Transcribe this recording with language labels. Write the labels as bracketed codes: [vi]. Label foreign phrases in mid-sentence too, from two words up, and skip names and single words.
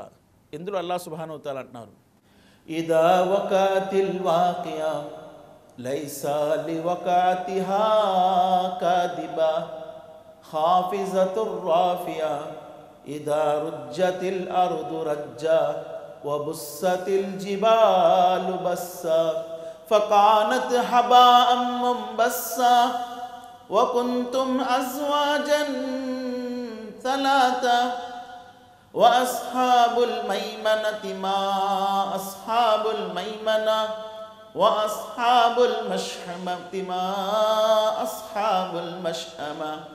[ar] ఇందులో الله سبحانه وتعالى అంటున్నారు, إذا وقعت الواقعة ليس لوقعتها كاذبة خافضة رافعة إذا رجت الأرض رجا وبست الجبال بسا فكانت هباء منبثا وكنتم أزواجا ثلاثا وأصحاب الميمنة ما أصحاب الميمنة وأصحاب المشأمة ما أصحاب المشأمة